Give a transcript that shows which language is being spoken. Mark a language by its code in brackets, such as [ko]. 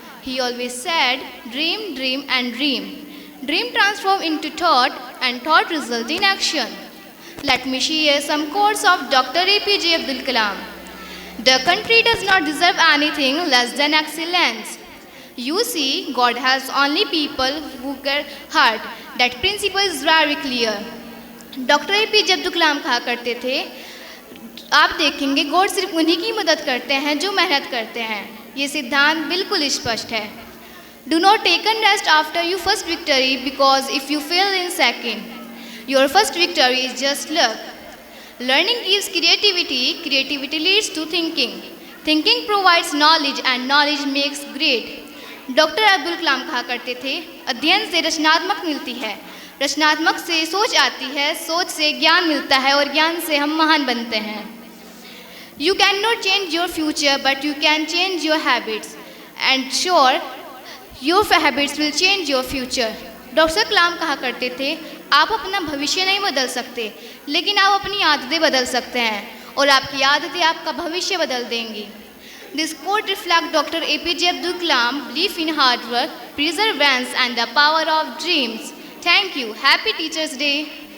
[en] He always said, dream, dream and dream. Dream transform into thought and thought result in action. Let me share some quotes of Dr. APJ Abdul Kalam. The country does not deserve anything less than excellence. You see, God has only people who get hurt. That principle is very clear. [hi] Doctor APJ Abdul Kalam कहा करते थे, आप देखेंगे God सिर्फ उन्हीं की मदद करते हैं जो मेहनत करते हैं। ये सिद्धांत बिल्कुल स्पष्ट है। [en] Do not take an rest after you first victory because if you fail in second your first victory is just luck. Learning gives creativity, creativity leads to thinking, thinking provides knowledge and knowledge makes great. [hi] Doctor Abdul Kalam कहा करते थे, अध्ययन से रचनात्मक मिलती है, रचनात्मक से सोच आती है, सोच से ज्ञान मिलता है और ज्ञान से हम महान बनते हैं। [en] You can not change your future but you can change your habits and sure your habits will change your future. [hi] Doctor कलाम कहा करते थे, आप अपना भविष्य नहीं बदल सकते, लेकिन आप अपनी आदतें बदल सकते हैं और आपकी आदतें आपका भविष्य बदल देंगी। [en] This quote reflects Dr. APJ Abdul Kalam belief in hard work, perseverance and the power of dreams. Thank you. Happy Teachers Day.